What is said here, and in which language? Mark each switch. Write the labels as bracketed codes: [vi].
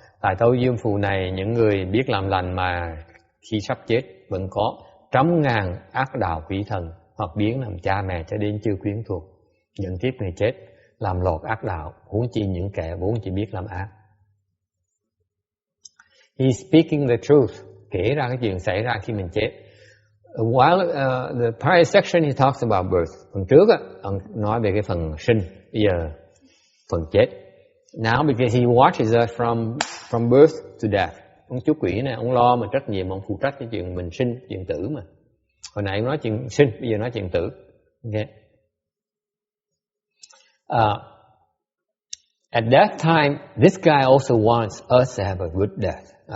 [vi] Tại thấu diêm phù này, những người biết làm lành mà khi sắp chết vẫn có trăm ngàn ác đạo quỷ thần hoặc biến làm cha mẹ cho đến chưa quyến thuộc. Những kiếp người chết làm lọt ác đạo, huống chi những kẻ vốn chỉ biết làm ác. [en] He's speaking the truth. [vi] Kể ra cái chuyện xảy ra khi mình chết. [en] While the prior section he talks about birth. [vi] Phần trước ông nói về cái phần sinh, bây giờ phần chết. [en] Now because he watches us from birth to death. [vi] Ông chú quỷ này, ông lo mà trách nhiệm, ông phụ trách cái chuyện mình sinh, chuyện tử mà. Hồi nãy ông nói chuyện sinh, bây giờ nói chuyện tử. [en] Okay. At that time, this guy also wants us to have a good death.